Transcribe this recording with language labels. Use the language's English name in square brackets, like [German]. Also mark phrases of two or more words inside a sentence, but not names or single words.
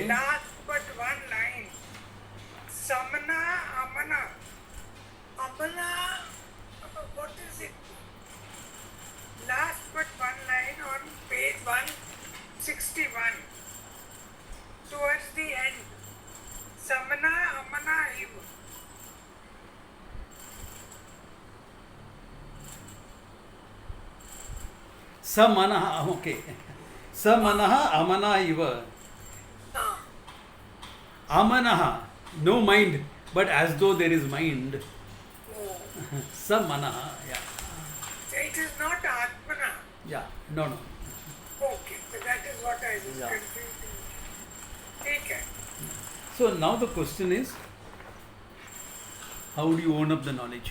[English] Last but one line. [Sanskrit] Samana, amana. [English] Amana, what is it? Last but one line on page 161. Towards the end. Samana, [Sanskrit] amana, iva. [English] Samanaha, okay. [Sanskrit] Samanaha amana iva. [English] Amanaha, no mind, but as though there is mind. Samanaha, yeah. It is not Atmana. Yeah, no. Okay, so that is what I was Yeah. confusing. Take it. So now the question is, how do you own up the knowledge?